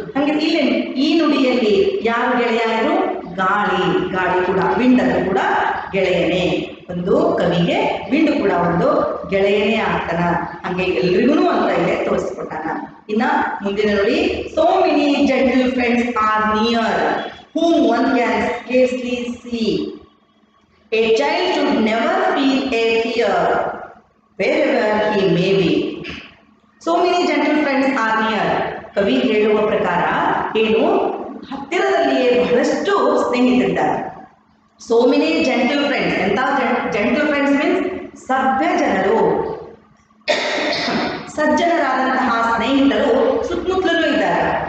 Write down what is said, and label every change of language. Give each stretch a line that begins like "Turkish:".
Kannada: ಹಂಗೆ ಇಲ್ಲಿ ಈ ನುಡಿಯಲ್ಲಿ ಯಾರು ಗೆಳೆಯರು, ಗಾಳಿ ಕೂಡ, ವಿಂಡ್ ಅದು ಕೂಡ ಗೆಳೆಯನೇ. ಒಂದು ಕವಿಗೆ ವಿಂಡ್ ಕೂಡ ಒಂದು ಗೆಳೆಯನೇ ಆಗ್ತಾನ, ಹಂಗೆ ಎಲ್ರಿಗೂ ಅಂತ ಇಲ್ಲೇ ತೋರಿಸ್ಕೊಟ್ಟಾನ.
English: ಇನ್ನ ಮುಂದಿನ ನೋಡಿ, so many gentle friends are near whom one can scarcely see. A child should never feel a fear wherever he may be. So many gentle friends are near.
Kannada: ಕವಿ ಹೇಳುವ ಪ್ರಕಾರ ಏನು, ಹತ್ತಿರದಲ್ಲಿಯೇ ಬಹಳಷ್ಟು ಸ್ನೇಹಿತರಿದ್ದಾರೆ. So many gentle friends. ಎಂತ gentle friends means ಸಭ್ಯ ಜನರು, ಸಜ್ಜನರಾದಂತಹ ಸ್ನೇಹಿತರು ಸುತ್ತಮುತ್ತಲೂ ಇದ್ದಾರೆ.